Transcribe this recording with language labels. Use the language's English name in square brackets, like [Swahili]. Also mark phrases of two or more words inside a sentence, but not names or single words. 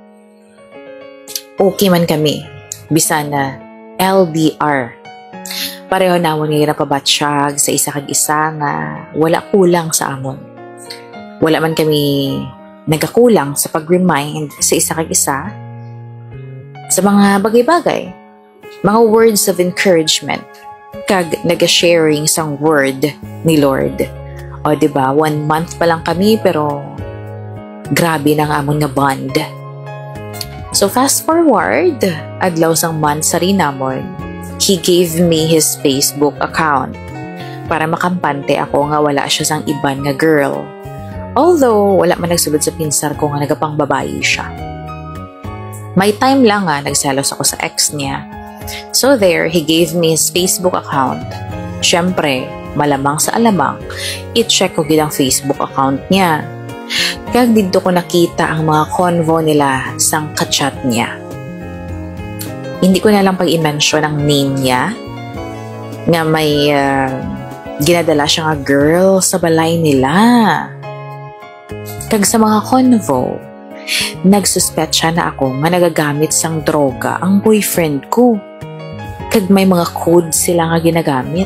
[Hiligaynon] Okay man kami. Bisan na LDR. Pareho namon nga ginapabatsyag sa isa kag isa nga wala kulang sa amon. Wala man kami nagakulang sa pag-remind sa isa kag isa sa mga bagay-bagay. Mga [English] words of encouragement [Hiligaynon] kag naga-sharing sang word ni Lord. O diba, 1 month pa lang kami pero grabe na nga amon nga bond. [English] So fast forward, [Hiligaynon] adlaw sang month sa rin namon, [English] he gave me his Facebook account [Hiligaynon] para makampante ako nga wala siya sang iban nga girl. Although, wala man nagsulod sa pinsar ko nga nagapang babae siya. May time lang nga nagselos ako sa ex niya. [English] So there, he gave me his Facebook account. [Hiligaynon] Siyempre, [Filipino] malamang sa alamang, [Hiligaynon] i-check ko gid ang Facebook account niya. Kag dito ko nakita ang mga convo nila sang kachat niya. Hindi ko na lang pag-i-mention ang name niya nga may ginadala siya nga girl sa balay nila. Kag sa mga convo, nagsuspect siya na ako nga nagagamit sang droga ang boyfriend ko. Kag may mga code sila nga ginagamit.